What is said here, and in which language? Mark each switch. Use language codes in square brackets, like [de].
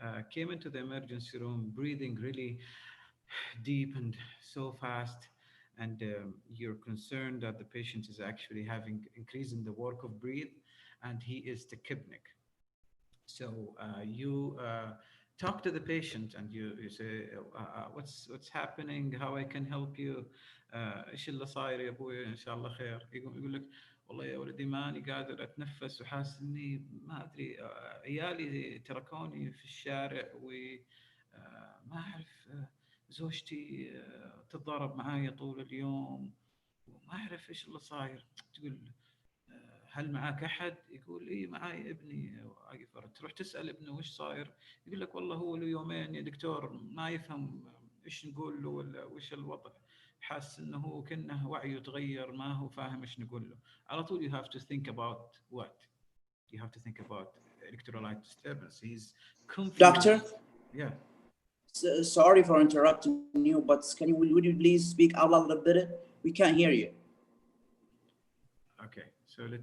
[en] Came into the emergency room breathing really deep and so fast, and you're concerned that the patient is actually having increase in the work of breathe, and he is tachypnic. So you talk to the patient and you say, what's happening, how I can help you. [ar] ايش اللي صاير يا ابوي، ان شاء الله خير. يقول لك والله يا ولدي ماني قادر اتنفس وحاسس اني ما ادري، عيالي تركوني في الشارع وما اعرف، زوجتي تتضارب معايا طول اليوم وما اعرف ايش اللي صاير. تقول هل معك احد؟ يقول اي معي ابني. تروح تسال ابنه وش صاير، يقول لك والله هو له يومين يا دكتور ما يفهم ايش نقول له ولا وش الوضع، حاسس انه هو كانه وعيه تغير، ما هو فاهم ايش نقول له. على طول [en] you have to think about what you have to think about electrolyte disturbance. He's Doctor, confused. Yeah. sorry for interrupting you, but would you please speak out loud a little bit? We can't hear you. Okay, so let